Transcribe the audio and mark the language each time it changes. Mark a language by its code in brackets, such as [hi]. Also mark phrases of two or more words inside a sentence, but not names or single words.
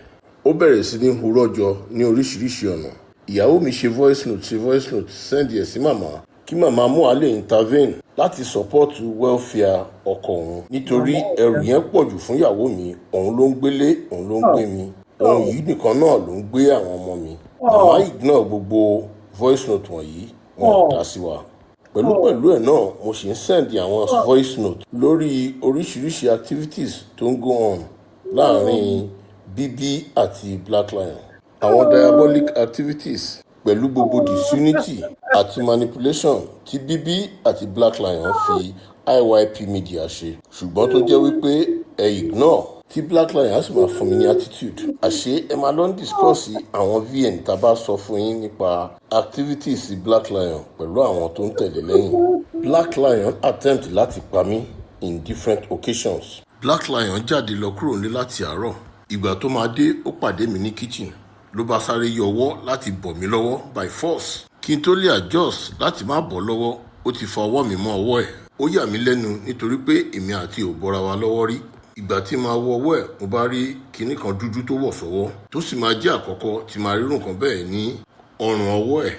[yo] Ó bẹ̀rẹ̀ sí ní hurọ́ jọ ní oríṣiríṣi ọ̀nà. Ìyàwó mi ṣe [en] voice note [yo] send ẹ̀ sí màmá kí màmá mú àlè intervene láti [en] support welfare [yo] ọkọ òun nítorí ẹrù yẹn pọ̀ jù fún ìyàwó mi. Òun ló ń gbélé, òun ló ń gbé mi, òun yìí nìkan náà ló ń gbé àwọn ọmọ mi. Màmá ignore gbogbo [en] voice note [yo] wọ̀nyí, wọn ò dá sí wa. Pẹ̀lú ẹ̀ náà mo sì ń send àwọn [en] voice note [yo] lórí oríṣiríṣi activities tó ń [en] go on [yo] láàrin Bíbí àti Black Lion. Àwọn [en] diabolic activities [yo] pẹ̀lú gbogbo disunity àti manipulation tí Bíbí àti Black Lion fi IYP Media ṣe. Ṣùgbọ́n tó jẹ́ wípé ẹ ignore tí Black Lion á sì máa fún mi ní attitude. Àṣé ẹ máa lọ ń discuss àwọn VN tá a bá sọ fún yín nípa activities Black Lion pẹ̀lú àwọn tó ń tẹ̀lé lẹ́yìn. Black Lion attempt láti pa mí [en] in different occasions. [yo] Black Lion jáde lọ kúrò nílé láti àárọ̀. Ìgbà tó máa dé ó pàdé mi ní kitchen ló bá sáré yọ ọwọ́ láti bọ̀ mí lọ́wọ́ [en] by force. [yo] Kí n tó lè adjust láti má bọ̀ lọ́wọ́ ó ti fa ọwọ́ mi mọ́ ọwọ́ ẹ̀. Ó yà mí lẹ́nu nítorí pé èmi àti ò bọ́ra wa lọ́wọ́ rí. Ìgbà tí máa wọ ọwọ́ ẹ̀ mo bá rí kinní kan dúdú tó wọ̀ sọ́wọ́ tó sì máa jẹ́ àkọ́kọ́ tí máa rírun kan bẹ́ẹ̀ ní ọrùn ọwọ́ ẹ̀.